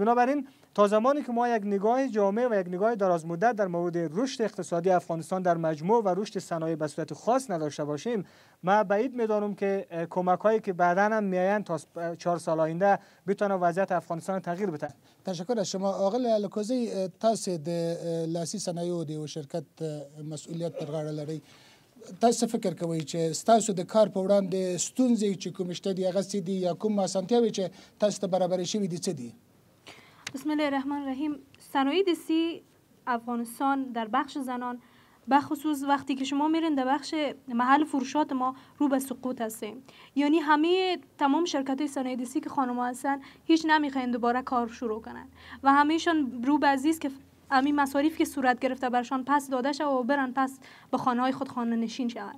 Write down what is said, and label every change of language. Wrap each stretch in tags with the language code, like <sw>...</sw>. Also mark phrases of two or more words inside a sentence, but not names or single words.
<fa>بنابراین تا زمانی که ما یک نگاه جامع و یک نگاه درازمدت در مورد رشد اقتصادی افغانستان در مجموع و رشد صنایع به صورت خاص نداشته باشیم، ما بعید میدانم که کمک‌هایی که بعداً هم میآیند تا 4 سال آینده بتونه وضعیت افغانستان تغییر بده. تشکر از شما آقای الکوزی.</fa> <ps>تاسو د لاسي صنایعو د شرکت مسؤلیت پر غاړه لري. تاسو فکر کوئ چې ستاسو د کار په وړاندې ستونزې چې کوم شته دي هغه څه دي یا کوم اسانتیاوې چې تاسو ته برابرې شوي دي څه دي؟</ps> <ar>بسم الله الرحمن الرحیم.</ar> <fa>صنایع دستی افغانستان در بخش زنان به خصوص وقتی که شما میرین در بخش محل فروشات ما رو به سقوط هستیم. یعنی همه تمام شرکت صنایع دستی که خانم‌ها هستن هیچ نمیخواین دوباره کار شروع کنن و همهشون رو به عزیز که همین مصاریف که صورت گرفته برشان پس داده شد و برن پس به خانه‌های خود خانه نشین شوند.</fa>